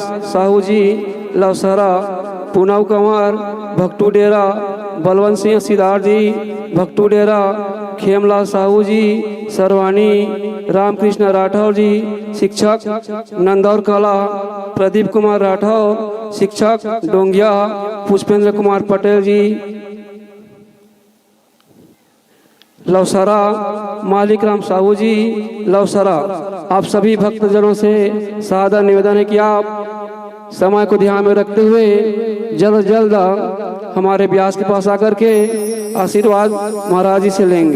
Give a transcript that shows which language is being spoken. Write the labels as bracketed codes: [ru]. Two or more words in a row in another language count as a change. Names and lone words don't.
[hi] साहू जी लवसरा, पुनाव कंवर भक्तू डेरा, बलवंत सिंह सिद्धार्थ जी भक्तू डेरा, खेमलाल साहू जी सरवानी, रामकृष्ण राठौर जी शिक्षक नंदौर कला, प्रदीप कुमार राठौर शिक्षक डोंगिया, पुष्पेंद्र कुमार पटेल जी लवसरा, मालिक राम साहू जी लवसरा। आप सभी भक्तजनों से सादर निवेदन है कि आप समय को ध्यान में रखते हुए जल्द जल्द हमारे व्यास के पास आकर के आशीर्वाद महाराज जी से लेंगे।